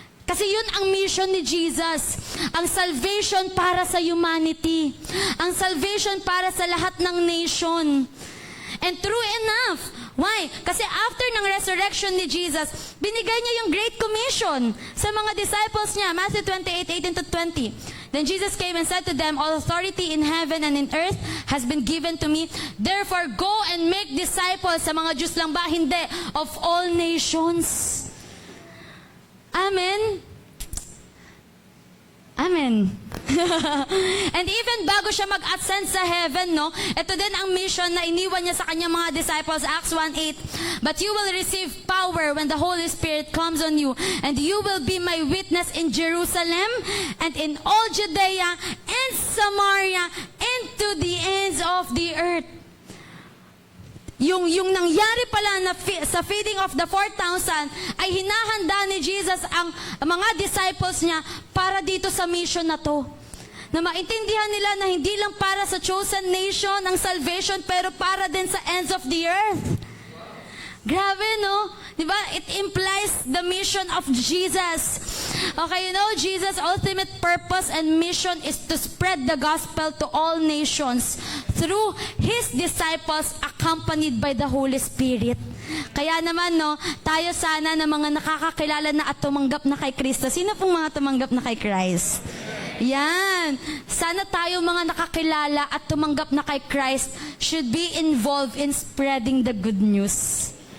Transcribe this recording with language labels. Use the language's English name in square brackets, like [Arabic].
[Filipino] Kasi yun ang mission ni Jesus. Ang salvation para sa humanity. Ang salvation para sa lahat ng nation. [English] And true enough, why? [Filipino] Kasi after ng resurrection ni Jesus, binigay niya yung Great Commission sa mga disciples niya. [English] Matthew 28:18-20. Then Jesus came and said to them, all authority in heaven and in earth has been given to me. Therefore, go and make disciples. [Filipino] Sa mga Jews lang ba? Hindi. [English] Of all nations. [Filipino] Amen? Amen. And even bago siya mag-ascend sa heaven, no, ito din ang mission na iniwan niya sa kanyang mga disciples, Acts 1:8. [English] But you will receive power when the Holy Spirit comes on you, and you will be my witness in Jerusalem, and in all Judea, and Samaria, and to the ends of the earth. [Filipino] Yung nangyari pala na sa feeding of the 4,000 ay hinahanda ni Jesus ang mga disciples niya para dito sa mission na to. Na maintindihan nila na hindi lang para sa chosen nation ang salvation, pero para din sa ends of the earth. Grabe, no? Diba? [English] It implies the mission of Jesus. Okay, you know, Jesus' ultimate purpose and mission is to spread the gospel to all nations through His disciples accompanied by the Holy Spirit. [Filipino] Kaya naman, no, tayo sana na mga nakakakilala na at tumanggap na kay Kristo. Sino pong mga tumanggap na kay Christ? Yan. Sana tayo mga nakakilala at tumanggap na kay Christ [English] should be involved in spreading the good news.